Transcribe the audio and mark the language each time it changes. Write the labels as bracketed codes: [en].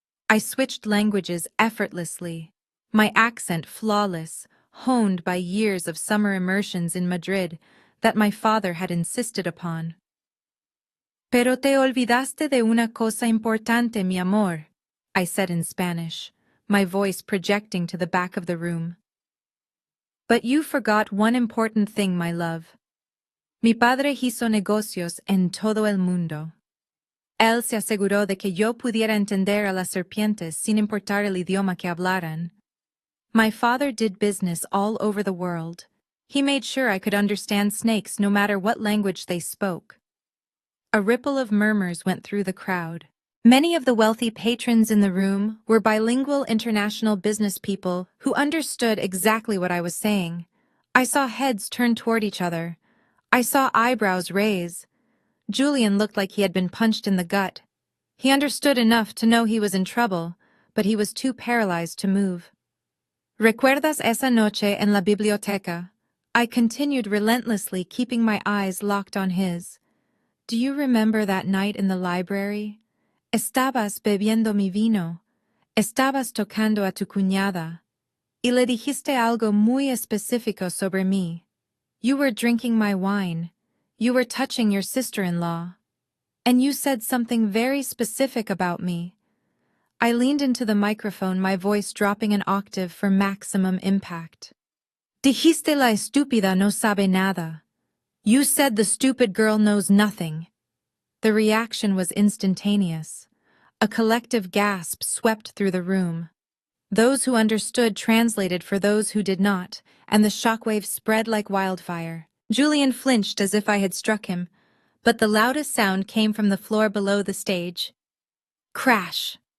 [en] I switched languages effortlessly, my accent flawless, honed by years of summer immersions in Madrid that my father had insisted upon. [es] Pero te olvidaste de una cosa importante, mi amor, [en] I said in Spanish, my voice projecting to the back of the room. But you forgot one important thing, my love. Mi padre hizo negocios en todo el mundo. Él se aseguró de que yo pudiera entender a las serpientes sin importar el idioma que hablaran. My father did business all over the world. He made sure I could understand snakes no matter what language they spoke. A ripple of murmurs went through the crowd. Many of the wealthy patrons in the room were bilingual international business people who understood exactly what I was saying. I saw heads turn toward each other. I saw eyebrows raise. Julian looked like he had been punched in the gut. He understood enough to know he was in trouble, but he was too paralyzed to move. [es] ¿Recuerdas esa noche en la biblioteca? [en] I continued relentlessly, keeping my eyes locked on his. Do you remember that night in the library? [es] Estabas bebiendo mi vino. Estabas tocando a tu cuñada. Y le dijiste algo muy específico sobre mí. [en] You were drinking my wine. You were touching your sister-in-law. And you said something very specific about me. I leaned into the microphone, my voice dropping an octave for maximum impact. [es] Dijiste la estúpida no sabe nada. [en] You said the stupid girl knows nothing. The reaction was instantaneous. A collective gasp swept through the room. Those who understood translated for those who did not, and the shockwave spread like wildfire. Julian flinched as if I had struck him, but the loudest sound came from the floor below the stage. Crash!